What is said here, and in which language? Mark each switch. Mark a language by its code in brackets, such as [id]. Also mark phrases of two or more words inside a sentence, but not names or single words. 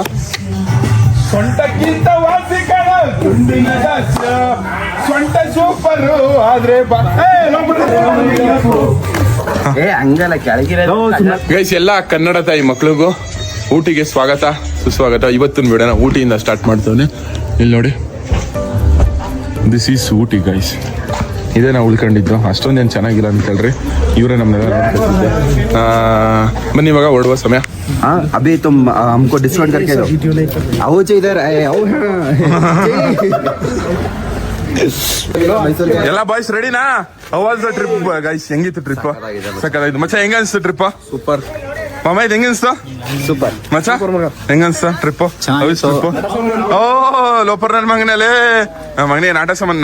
[kn] ಸೊಂಟಕ್ಕಿಂತ ವಾಸಿಕಣ ಸೊಂಟ ಸೂಪರು ಆದ್ರೆ ಗೈಸ್ ಎಲ್ಲ ಕನ್ನಡ ತಾಯಿ ಮಕ್ಳಿಗೂ ಊಟಿಗೆ ಸ್ವಾಗತ ಸುಸ್ವಾಗತ. ಇವತ್ತಿನ ವಿಡಿಯೋನ ಊಟಿಯಿಂದ ಸ್ಟಾರ್ಟ್ ಮಾಡ್ತೇವೆ. ಇಲ್ಲಿ ನೋಡಿ, [en] this is Ooty guys. [kn] ಇದೇ ನಾವು ಉಳ್ಕೊಂಡಿದ್ದು. ಅಷ್ಟೊಂದೇನು ಚೆನ್ನಾಗಿಲ್ಲ ಅಂತ ಹೇಳ್ರಿ, ಇವರೇ ನಮ್ಮನ್ನೆಲ್ಲ ನೋಡ್ಕೊತಿದ್ದೆ. ಬನ್ನಿ ಇವಾಗ ಹೊರಡುವ ಸಮಯ. [hi] अभी तुम हमको डिस्काउंट करके दो. आओ इधर आओ. [kn] ಎಲ್ಲ ಬಾಯ್ಸ್ ರೆಡಿನಾ? ಅವಾಜ್ [en] trip guys. [kn] ಹೆಂಗಿತ್ತು ಟ್ರಿಪ್? ಸಕ್ಕತ್ತಾಗಿತ್ತು ಮಚ್ಚ. ಹೆಂಗ ಅನ್ಸ್ತು ಟ್ರಿಪ್? ಸೂಪರ್ ಮಾಮ. ಇದು ಹೆಂಗನ್ಸ್ತು? ಸೂಪರ್ ಮಚ್ಚ. ಹೆಂಗನ್ಸ್ತ ಟ್ರಿಪ್? ಓ ಲೋಪರ್ ನನ್ನ ಮಗನಲ್ಲಿ ಮಗನೇ ನಾಟ ಸಾಮಾನ್.